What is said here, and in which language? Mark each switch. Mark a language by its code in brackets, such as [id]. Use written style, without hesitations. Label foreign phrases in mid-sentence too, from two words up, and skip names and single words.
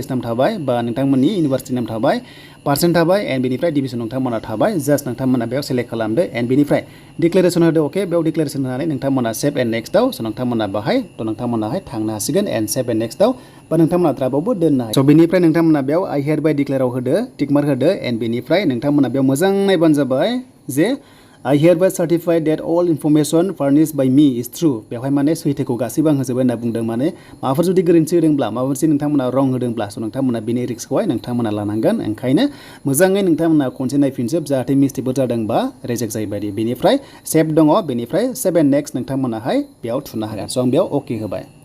[brx] नाम थाबाय बा नोंथांमोननि इउनिभार्सिटि नाम थाबाय पार्सेन्ट थाबाय एन्ड बेनिफ्राय डिभिजन नोंथांमोना थाबाय जास्ट नोंथांमोना बेयाव सेलेक्ट खालामदो एन्ड बेनिफ्राय डिक्लेरेसन होदो अके बेयाव डिक्लेरेसन होनानै नोंथांमोना [en] save and next [brx] स' नोंथांमोना बाहाय थ' नोंथांमोनाहाय थांनो हासिगोन एन्ड [en] save and next [brx] बा नोंथांमोना द्राबावबो दोननो हायो स' बेनिफ्राय नोंथांमोना बेयाव [en] I hereby declare [brx] होदो टिकमार्क होदो एन्ड बेनिफ्राय नोंथांमोना बेयाव मोजां नायबानो जाबाय जे [en] I hereby certify that all information furnished by me is true [brx] बेवहाय माने सैथोखौ गासैबो आं होजोबबाय होनना बुंदों माने माबाफोर जुदि गोरोन्थि होदोंब्ला माबा मोनसे नोंथांमोना रं होदोंब्ला स' नोंथांमोना बेनि रिस्कखौहाय नोंथांमोना लानांगोन ओंखायनो मोजाङै नोंथांमोना खनसे नायफिनजोब जाहाथे मिस्टेकफोर जादोंबा रिजेक्ट जायो बायदि बेनिफ्राय सेभ दङ बेनिफ्राय [en] save and next [brx] नोंथांमोनाहाय बेयाव थुनो हागोन स' आं बेयाव अके होबाय